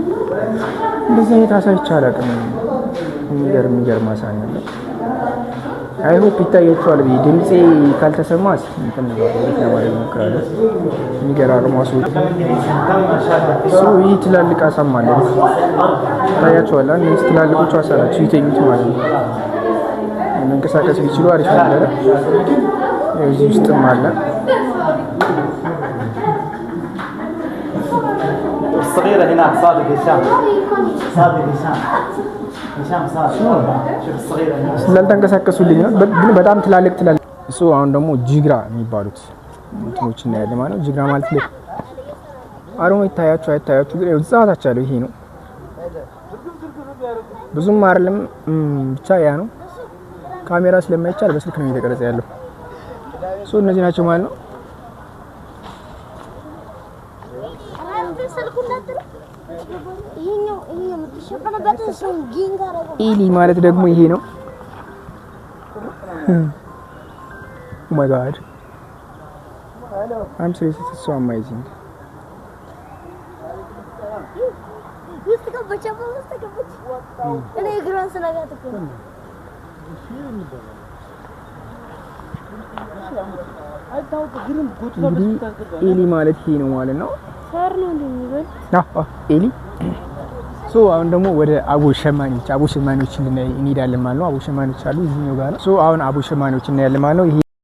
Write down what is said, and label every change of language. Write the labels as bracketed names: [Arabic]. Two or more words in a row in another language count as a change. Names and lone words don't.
[Amharic] እንደዚህ አይነት አሳ ይቻላል። የሚገርም አሳ ነው ያለው። [English] I hope [Amharic] ይታያችኋል። ድምጼ ካልተሰማ እንትን ነው ለማለት ሞክራለሁ። የሚገራርሙ አሶች ይህ ትላልቅ አሳማ አለ ይታያችኋል። እነዚህ ትላልቆቹ አሳ ናቸው ይተኙት ማለት ነው። መንቀሳቀስ ቢችሉ አሪፍ ነበር። እዚህ ውስጥም አለ [Arabic] الصغيرة هناك صادق هشام صادق هشام هشام صادق شوف الصغيرة هناك [Amharic] ስላልተንቀሳቀሱልኝ ነው ግን በጣም ትላልቅ እሱ አሁን ደግሞ ጂግራ የሚባሉት እንትኖች እናያለን ማለት ነው። ጂግራ ማለት ነው አሮማ ይታያችሁ አይታያችሁ ግን እዛታች ያለው ይሄ ነው። ብዙም አይደለም ብቻ ያ ነው። ካሜራ ስለማይቻል በስልክ ነው እየተቀረጸ ያለው። እነዚህ ናቸው ማለት ነው። ኢሊ ማለት ደግሞ ይሄ ነው። [English] Oh my God I'm serious, it's so amazing. [Amharic] ኢሊ ማለት ይሄ ነው ማለት ነው። ኤሊ አሁን ደግሞ ወደ አቦ ሸማኔዎች እንሄዳለን ማለት ነው። አቦ ሸማኔዎች አሉ እዚህኛው ጋር ነው። አሁን አቦ ሸማኔዎች እናያለን ማለት ነው። ይሄ